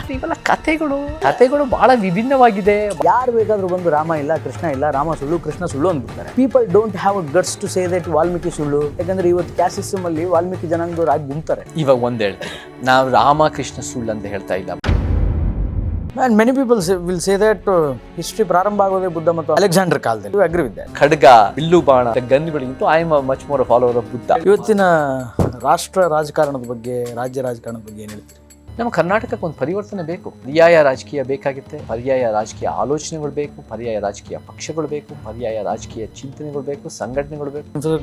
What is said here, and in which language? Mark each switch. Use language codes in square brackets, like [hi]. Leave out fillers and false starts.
[kn] ಇವೆಲ್ಲ ಕಥೆಗಳು ಬಹಳ ವಿಭಿನ್ನವಾಗಿದೆ. ಯಾರು ಬೇಕಾದ್ರೂ ಬಂದು ರಾಮ ಇಲ್ಲ, ಕೃಷ್ಣ ಇಲ್ಲ, ರಾಮ ಸುಳ್ಳು, ಕೃಷ್ಣ ಸುಳ್ಳು ಅಂದ್ಬಿಡ್ತಾರೆ. [en] people don't have a guts to say that [kn] Valmiki ಸುಳ್ಳು. ಯಾಕಂದ್ರೆ ಇವತ್ತು ಕ್ಯಾಸ್ಟ್ ಸಿಸ್ಟಮ್ ಅಲ್ಲಿ ವಾಲ್ಮೀಕಿ ಜನಾಂಗದವ್ರು ಆಗಿ ಗುಂತಾರೆ. ಇವಾಗ ಒಂದ್ ಹೇಳ್ತಾರೆ, ನಾವು ರಾಮ ಕೃಷ್ಣ ಸುಳ್ಳು ಅಂತ ಹೇಳ್ತಾ ಇಲ್ಲ. [en] And many people will say that history [kn] ಪ್ರಾರಂಭ ಆಗೋದೇ ಬುದ್ಧ ಮತ್ತು ಅಲೆಕ್ಸಾಂಡರ್ ಕಾಲದಲ್ಲಿ. [en] You agree with that? [kn] ಖಡ್ಗ, ಬಿಲ್ಲು ಬಾಣ, ಗನ್ಗಳಿಗಿಂತ [en] I am much more follower of Buddha. [kn] ಇವತ್ತಿನ ರಾಷ್ಟ್ರ ರಾಜಕಾರಣದ ಬಗ್ಗೆ, ರಾಜ್ಯ ರಾಜಕಾರಣದ ಬಗ್ಗೆ ಏನು ಹೇಳ್ತೀರಿ? ನಮ್ಮ ಕರ್ನಾಟಕಕ್ಕೆ ಒಂದು ಪರಿವರ್ತನೆ ಬೇಕು. ಪರ್ಯಾಯ ರಾಜಕೀಯ ಬೇಕಾಗುತ್ತೆ, ಪರ್ಯಾಯ ರಾಜಕೀಯ ಆಲೋಚನೆಗಳು ಬೇಕು, ಪರ್ಯಾಯ ರಾಜಕೀಯ ಪಕ್ಷಗಳು ಬೇಕು, ಪರ್ಯಾಯ ರಾಜಕೀಯ ಚಿಂತನೆಗಳು ಬೇಕು, ಸಂಘಟನೆಗಳು ಬೇಕು.